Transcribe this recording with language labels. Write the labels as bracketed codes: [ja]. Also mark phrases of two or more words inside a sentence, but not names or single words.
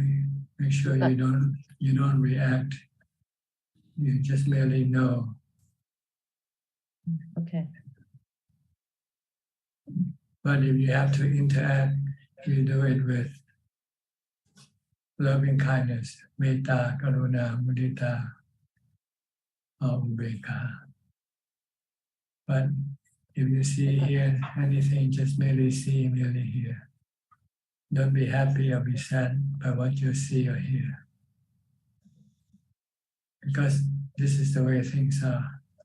[en] Make sure you don't react. You just merely know. Okay. But if you have to interact, you do it with loving kindness, [pi] metta, karuna, mudita, or ubeka. [en] But if you see here anything, just merely see, merely hear. Don't be happy or be sad by what you see or hear. Because this is the way things are.